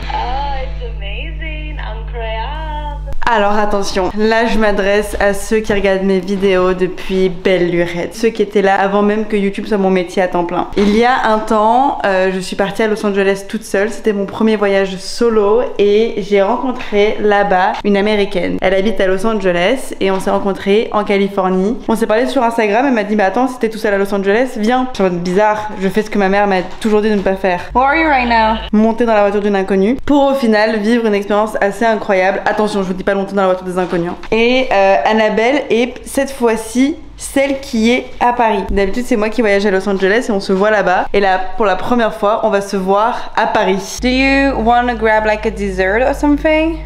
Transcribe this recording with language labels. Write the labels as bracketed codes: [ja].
[en] Oh, it's amazing, incroyable. [fr] Alors attention, là je m'adresse à ceux qui regardent mes vidéos depuis belle lurette, ceux qui étaient là avant même que YouTube soit mon métier à temps plein. Il y a un temps, je suis partie à Los Angeles toute seule, c'était mon premier voyage solo et j'ai rencontré là-bas une américaine. Elle habite à Los Angeles et on s'est rencontrés en Californie. On s'est parlé sur Instagram, elle m'a dit mais attends, si t'es tout seul à Los Angeles, viens. Je suis en mode bizarre, je fais ce que ma mère m'a toujours dit de ne pas faire. [en] Where are you right now? [fr] Monter dans la voiture d'une inconnue pour au final vivre une expérience assez incroyable. Attention, je vous dis pas longtemps dans la voiture des inconnus. Et Annabelle est cette fois-ci celle qui est à Paris. D'habitude c'est moi qui voyage à Los Angeles et on se voit là-bas. Et là pour la première fois on va se voir à Paris. [en] Do you want to grab like a dessert or something?